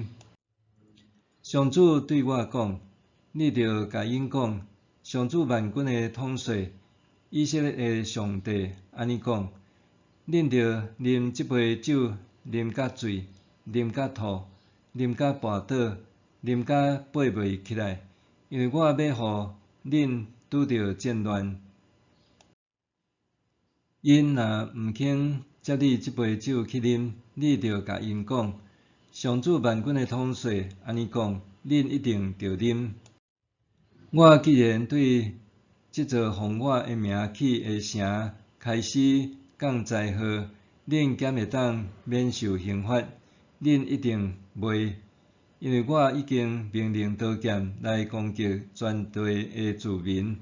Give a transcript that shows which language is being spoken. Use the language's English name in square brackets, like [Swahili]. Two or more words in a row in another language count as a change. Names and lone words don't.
[Min Nan Chinese] 上主对我讲：“你着甲因讲，上主万军的统帅，以色列的上帝安尼讲：恁着啉即杯酒，啉甲醉，啉甲吐，啉甲跋倒，啉甲爬袂起来，因为我要互恁拄着战乱。因若毋肯接你即杯酒去啉，你着甲因讲：上主万军的统帅安尼讲，恁一定着啉。我既然对即座奉我的名起的城开始降灾祸，恁敢会当免受刑罚？恁一定袂，因为我已经命令刀剑来攻击全地的子民。